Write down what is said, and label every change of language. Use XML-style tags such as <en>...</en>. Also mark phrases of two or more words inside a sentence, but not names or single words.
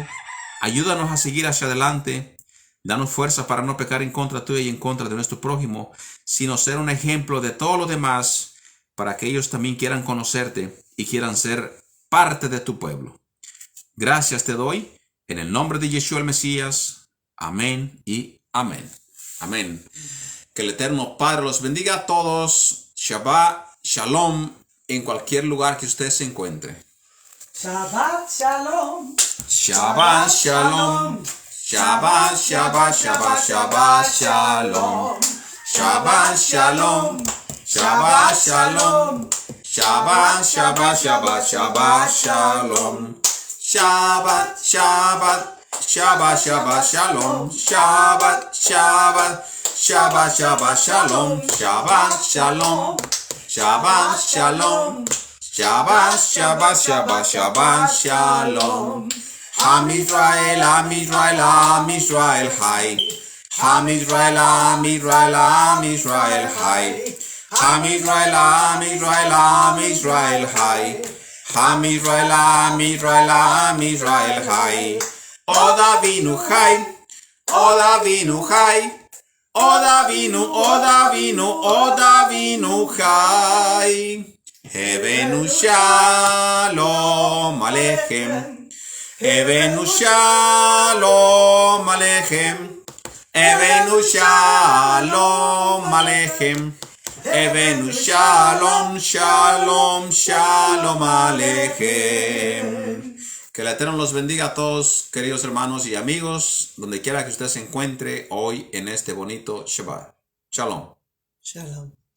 <es>Ayúdanos a seguir hacia adelante. Danos fuerza para no pecar en contra tuya y en contra de nuestro prójimo, sino ser un ejemplo de todos los demás, para que ellos también quieran conocerte y quieran ser parte de tu pueblo. Gracias te doy, en el nombre de Yeshua el Mesías. Amén y amén. Amén. Que el Eterno Padre los bendiga a todos.</es> <he>שבת, שלום,</he> <es>en cualquier lugar que usted se encuentre.</es> <he>שבת שלום. שבת שלום. שבת, שבת, שבת, שבת, שלום. שבת, שלום. שבת, שלום. שבת, שבת, שבת, שבת, שלום. שבת, שבת, שבת, שבת, שלום. שבת, שבת, שבת, שבת, שלום. שבת, שלום. שבת, שלום. שבת, שבת, שבת, שבת, שלום. עם ישראל, עם ישראל, עם ישראל, חי. עם ישראל, עם ישראל, עם ישראל, חי. עם ישראל, עם ישראל, עם ישראל, חי. עם ישראל, עם ישראל, עם ישראל, חי. עוד אבינו חי. עוד אבינו חי. עוד אבינו, עוד אבינו, עוד אבינו חי. הבאנו שלום עליכם. הבאנו שלום עליכם. הבאנו שלום עליכם. הבאנו שלום, שלום, שלום עליכם.</he> <es>Que el Eterno los bendiga a todos, queridos hermanos y amigos, donde quiera que usted se encuentre hoy en este bonito Shabbat. Shalom. Shalom.</es>